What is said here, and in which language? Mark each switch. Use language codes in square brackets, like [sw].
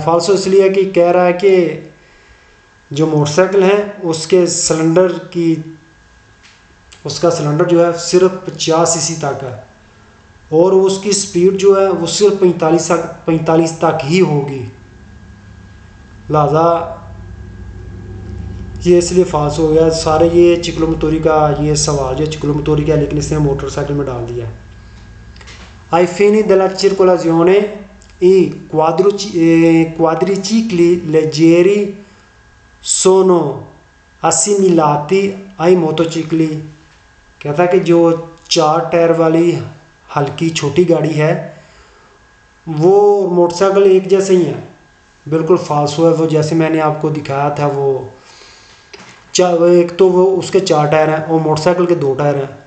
[hi] फाल्सो इसलिए कि कह रहा है कि जो मोटरसाइकिल है उसका सिलेंडर जो है सिर्फ 50 सीसी तक है, और उसकी स्पीड जो है वो सिर्फ 45 तक ही होगी। लिहाजा ये इसलिए फाल्स हो गया सारे। ये चिक्लोमतोरी का ये सवाल जो चिक्लोमतोरी का, लेकिन इसने मोटरसाइकिल में डाल दिया। [it] आई फिनी della circolazione i quadricicli leggeri sono assimilati ai motocicli। [hi] कहता है कि जो 4 टायर वाली हल्की छोटी गाड़ी है वो मोटरसाइकिल एक जैसे ही है। बिल्कुल फाल्स हुआ है वो, जैसे मैंने आपको दिखाया था वो एक तो वो उसके 4 टायर हैं और मोटरसाइकिल के 2 टायर हैं।